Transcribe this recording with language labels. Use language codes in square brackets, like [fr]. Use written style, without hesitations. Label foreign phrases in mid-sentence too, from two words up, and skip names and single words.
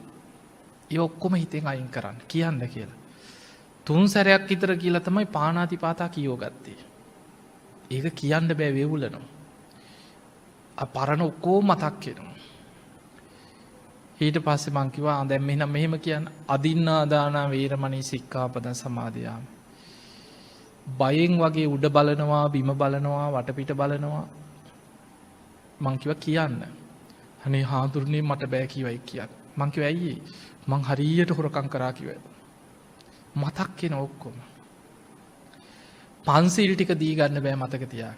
[si] ඒ ඔක්කොම හිතෙන් අයින් කරන්න කියන්න කියලා. 3 සැරයක් විතර කියලා තමයි පානාතිපාතා කියෝ ගත්තේ. ඒක කියන්න බෑ වෙවුලනවා. පරණ ඔක්කොම මතක් වෙනවා. ඊට පස්සේ මං කිව්වා දැන් මෙහෙම කියන්න. [pi] අදින්නා දාන වේරමණී සික්ඛාපදං සමාදියාමි. [si] බයෙන් වගේ උඩ බලනවා බිම බලනවා වටපිට බලනවා. මං කිව්වා කියන්න. අනේ හාමුදුරනේ මට බෑ කිව්වයි කියන්න. මං කිව්වා ඇයි මං හරියට හොරකම් කරා කිව්වා. මතක් වෙන ඔක්කොම. පන්සිල් ටික දී ගන්න බෑ මතක තියාගන්න.